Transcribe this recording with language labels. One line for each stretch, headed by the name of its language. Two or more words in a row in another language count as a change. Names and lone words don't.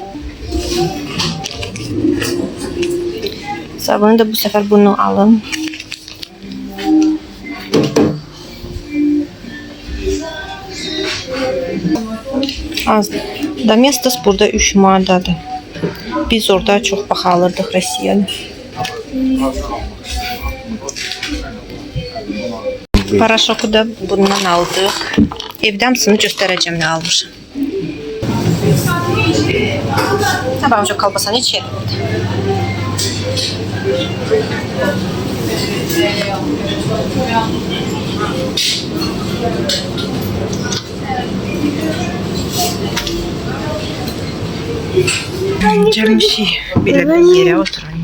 Turkish: Sabunu da bu sefer bunu alın. Az.
Azerbaijani: Domestos burada 3 manadadır.
Turkish: Biz orada çok baha alırdıq Rusiyalı.
Azerbaijani: Paraşoku da bundan aldıq. Evdə hamısını göstərəcəm nə almışam.
Turkish: Tamam, şu kalbasanı içelim. Canım şey, böyle bir yere oturayım.